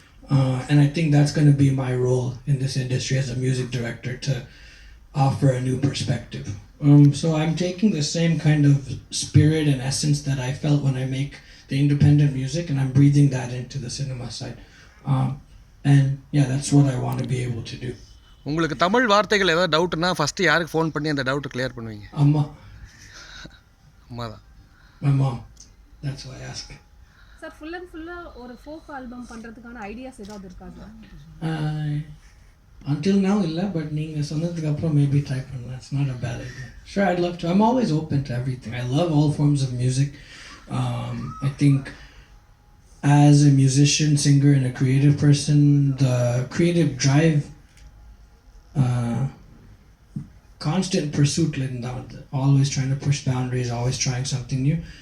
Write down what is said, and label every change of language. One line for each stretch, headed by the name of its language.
English: And I think that's going to be my role in this industry as a music director, to offer a new perspective. So I'm taking the same kind of spirit and essence that I felt when I make the independent music, and I'm breathing that into the cinema side. And yeah, that's what I want to be able to do.
Tamil: உங்களுக்கு தமிழ் வார்த்தைகள் ஏதாவது டவுட்னா first யாருக்கு phone பண்ணி அந்த டவுட்டை clear பண்ணுவீங்க? அம்மா தான்.
English: My mom. That's why I ask.
Tamil: Sir full and ஃபுல்லாக ஒரு ஃபோக் ஆல்பம் பண்ணுறதுக்கான ஐடியாஸ் ஏதாவது இருக்கா சார்?
English: Until now
Tamil: இல்லை, பட் நீங்கள் சொன்னதுக்கு அப்புறம்
English: maybe try
Tamil: பண்ணலாம்.
English: It's not a bad idea. Sure, I'd love to. I'm always open to everything. I love all forms of music. I think as a musician, singer, and a creative person, the creative drive, constant pursuit, always trying to push boundaries, always trying something new.